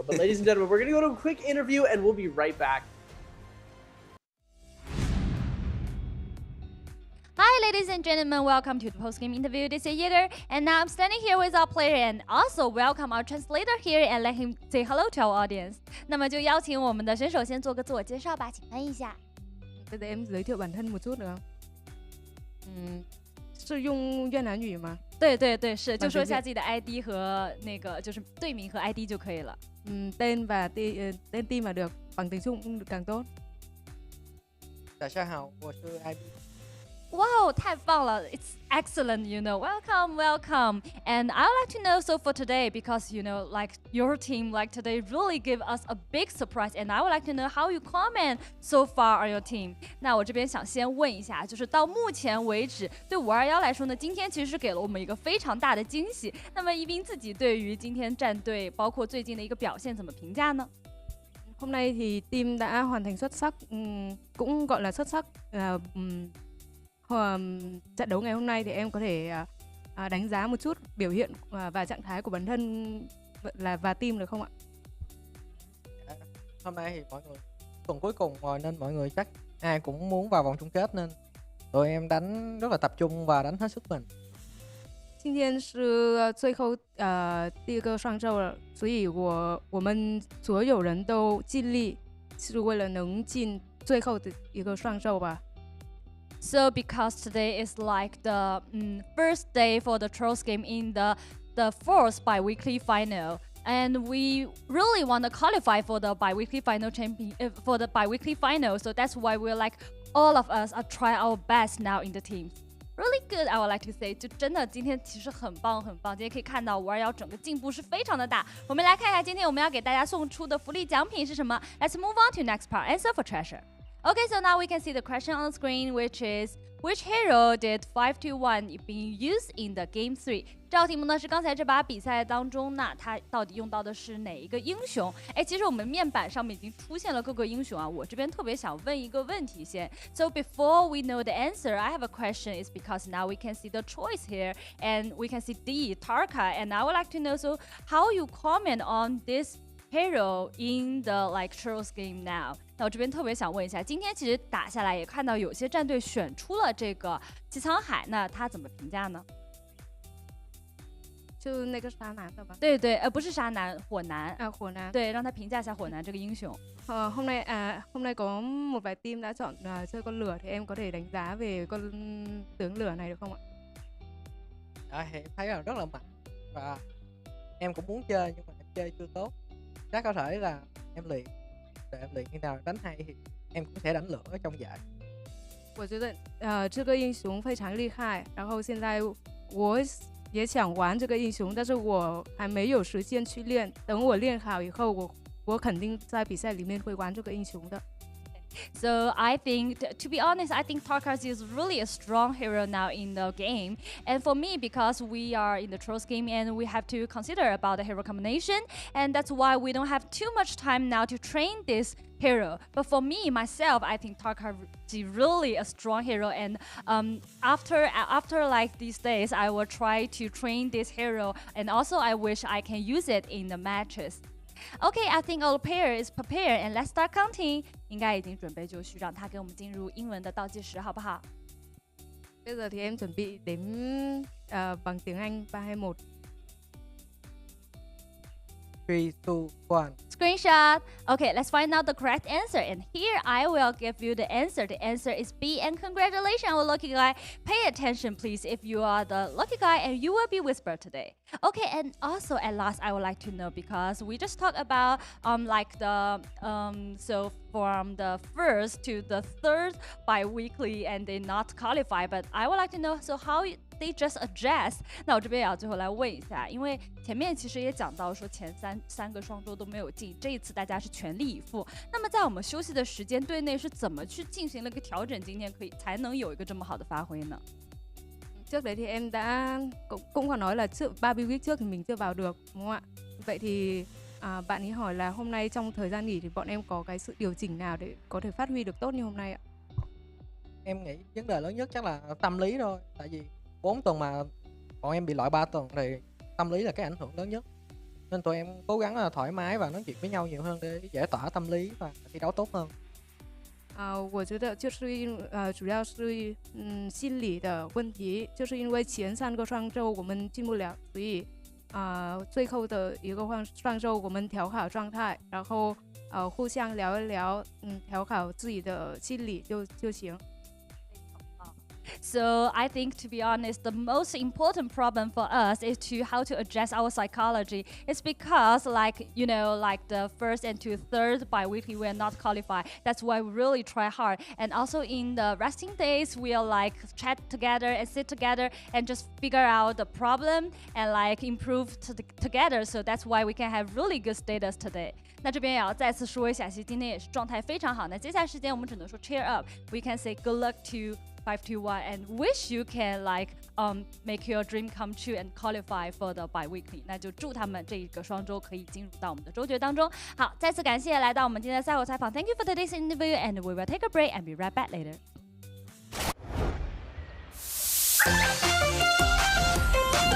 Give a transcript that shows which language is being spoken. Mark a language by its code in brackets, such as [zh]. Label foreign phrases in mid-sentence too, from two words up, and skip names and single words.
[en] But ladies and gentlemen, we're going to go to a quick interview and we'll be right back. Hi, ladies and gentlemen, welcome to the post-game interview. This is Yeager, and now I'm standing here with our player and also welcome our translator here and let him say hello to our audience. [zh] 那么就邀请我们的选手先做个自我介绍吧，请问一下。 [vi] Bây giờ em giới thiệu bản thân một chút được không? [zh] 是用越南语吗？对对对，是，就说一下自己的 ID 和那个就是队名和 ID 就可以了。 [vi] tên và tên team mà được, bằng tiếng Trung cũng được càng tốt. [zh] 大家好，我是 IB。 Wow, 太棒了! [en] It's excellent, Welcome, welcome. And I would like to know, so for today, because, like your team, like today, really give us a big surprise. And I would like to know how you comment so far on your team. [zh] 那我这边想先问一下，就是到目前为止，对521来说呢，今天其实是给了我们一个非常大的惊喜。那么一斌自己对于今天战队，包括最近的一个表现怎么评价呢？ [vi] Hôm nay thì team đã hoàn thành xuất sắc, cũng gọi là xuất sắc. Trận đấu ngày hôm nay thì em có thể đánh giá một chút biểu hiện và trạng thái của bản thân và team được không ạ? Hôm nay thì mọi người tuần cuối cùng rồi nên mọi người chắc ai cũng muốn vào vòng chung kết nên tụi em đánh rất là tập trung và đánh hết sức mình. [zh] 今天是最后第一个上周了，所以我们所有人都尽力，是为了能进最后的一个上周吧。 [en] So because today is like the first day for the Trolls game in the fourth bi-weekly final, and we really want to qualify for the bi-weekly final for the bi-weekly final. So that's why we're like all of us are trying our best now in the team. Really good, I would like to say. [zh] 就真的今天其实很棒很棒，今天可以看到521整个进步是非常的大。我们来看一下今天我们要给大家送出的福利奖品是什么。 [en] Let's move on to next part. Answer for treasure. Okay, so now we can see the question on the screen, which is which hero did 521 being used in the game 3? [zh] 这道题目呢是刚才这把比赛当中呢，它到底用到的是哪一个英雄？哎，其实我们面板上面已经出现了各个英雄啊。我这边特别想问一个问题先。 [en] So before we know the answer, I have a question. Is because now we can see the choice here, and we can see D, Tarka, and I would like to know so how you comment on this hero in the like Trolls game now. [zh] 那我这边特别想问一下，今天其实打下来也看到有些战队选出了这个姬沧海，那他怎么评价呢？就那个沙男的吧？对对，不是沙男，火男。火男。对，让他评价一下火男这个英雄。 [vi] hôm nay có một vài team đã chọn chơi con lửa thì em có thể đánh giá về con tướng lửa này được không ạ? Thì em thấy là rất là mạnh và em cũng muốn chơi nhưng mà em chơi chưa tốt. Chắc có thể là em luyện khi nào đánh hay thì em cũng sẽ đánh lửa ở trong giải. [zh] 我觉得这个英雄非常厉害，然后现在我也想玩这个英雄，但是我还没有时间去练。等我练好以后，我肯定在比赛里面会玩这个英雄的。 [en] So I think, to be honest, I think Tarkas is really a strong hero now in the game. And for me, because we are in the Trolls game and we have to consider about the hero combination, and that's why we don't have too much time now to train this hero. But for me, myself, I think Tarkas is really a strong hero. And after like these days, I will try to train this hero. And also, I wish I can use it in the matches. Okay, I think our player is prepared and let's start counting. [zh] 应该已经准备就绪，让他给我们进入英文的倒计时，好不好？ [vi] Bây giờ thì em chuẩn bị đếm bằng tiếng Anh 3, 2, 1. [en] 3, 2, 1. Screenshot. Okay, let's find out the correct answer. And here I will give you the answer. The answer is B. And congratulations, our lucky guy. Pay attention, please, if you are the lucky guy, and you will be whispered today. Okay, and also at last, I would like to know because we just talked about like the so from the first to the third bi-weekly, and they not qualify. But I would like to know so how they just address. [zh] 那我这边也要最后来问一下，因为前面其实也讲到说前三个双周都没有进，这一次大家是全力以赴。那么在我们休息的时间，队内是怎么去进行了一个调整，今天才能有一个这么好的发挥呢？ [vi] Trước đấy thì em đã cũng có nói là trước 3 Biweek trước thì mình chưa vào được, đúng không ạ? Vậy thì bạn ấy hỏi là hôm nay trong thời gian nghỉ thì bọn em có cái sự điều chỉnh nào để có thể phát huy được tốt như hôm nay ạ? Em nghĩ vấn đề lớn nhất chắc là tâm lý thôi. Tại vì 4 tuần mà bọn em bị loại 3 tuần thì tâm lý là cái ảnh hưởng lớn nhất. Nên tụi em cố gắng là thoải mái và nói chuyện với nhau nhiều hơn để giải tỏa tâm lý và thi đấu tốt hơn. [zh] 我觉得就是主要是心理的问题，就是因为前3个双周我们进不了，所以最后的一个双周我们调好状态，然后互相聊一聊，调好自己的心理就行。 [en] So I think, to be honest, the most important problem for us is how to address our psychology. It's because, like the first and third bi-weekly we are not qualified. That's why we really try hard. And also in the resting days, we'll like chat together and sit together and just figure out the problem and like improve together. So that's why we can have really good status today. [zh] 那这边也要再次说一下，其实今天也是状态非常好。那接下来时间我们只能说 [en] cheer up. We can say good luck to 521 and wish you can like make your dream come true and qualify for the bi-weekly. [zh] 那就祝他们这一个双周可以进入到我们的周决当中。好，再次感谢来到我们今天的赛后采访。 [en] Thank you for today's interview, and we will take a break and be right back later.